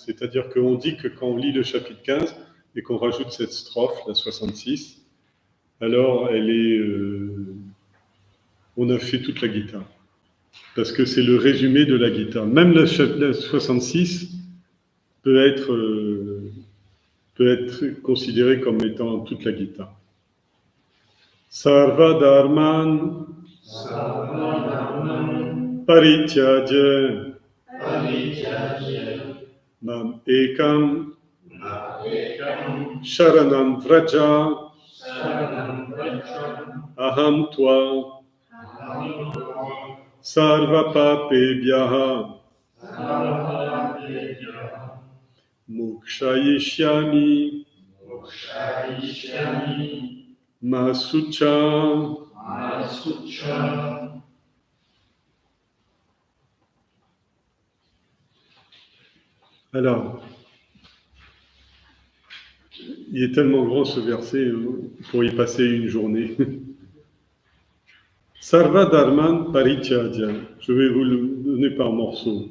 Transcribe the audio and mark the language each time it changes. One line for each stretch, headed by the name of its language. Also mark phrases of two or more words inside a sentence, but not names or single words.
French: C'est-à-dire qu'on dit que quand on lit le chapitre 15 et qu'on rajoute cette strophe, la 66, alors on a fait toute la Gita. Parce que c'est le résumé de la Gita. Même la 66 peut être considérée comme étant toute la Gita.
Sanskrit: सर्व धर्मान् परित्यज्य माम् एकं शरणं व्रज अहं त्वा सर्व पापेभ्यः मोक्षयिष्यामि मा शुचः.
French: Alors, il est tellement grand ce verset, vous pourriez passer une journée.
Sanskrit: सर्व धर्मान् परित्यज्य,
French: je vais vous le donner par morceaux.